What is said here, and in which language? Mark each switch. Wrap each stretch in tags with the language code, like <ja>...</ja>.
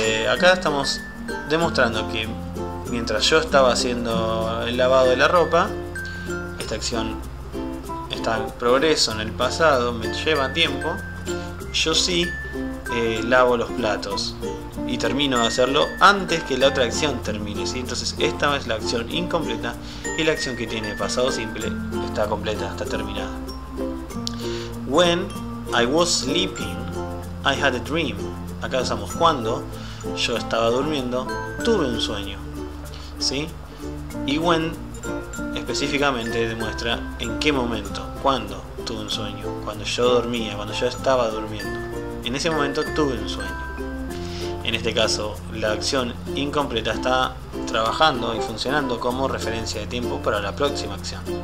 <es>Acá estamos demostrando que mientras yo estaba haciendo el lavado de la ropa, esta acción está en progreso en el pasado, me lleva tiempo, yo sí lavo los platos y termino de hacerlo antes que la otra acción termine, ¿sí? Entonces esta es la acción incompleta y la acción que tiene pasado simple está completa, está terminada.</es> <en>When I was sleeping, I had a dream.</en> <es>Acá usamos cuando yo estaba durmiendo, tuve un sueño, ¿sí? Y when específicamente demuestra en qué momento, cuándo tuve un sueño, cuando yo dormía, cuando yo estaba durmiendo. En ese momento tuve un sueño. En este caso, la acción incompleta está trabajando y funcionando como referencia de tiempo para la próxima acción.</es>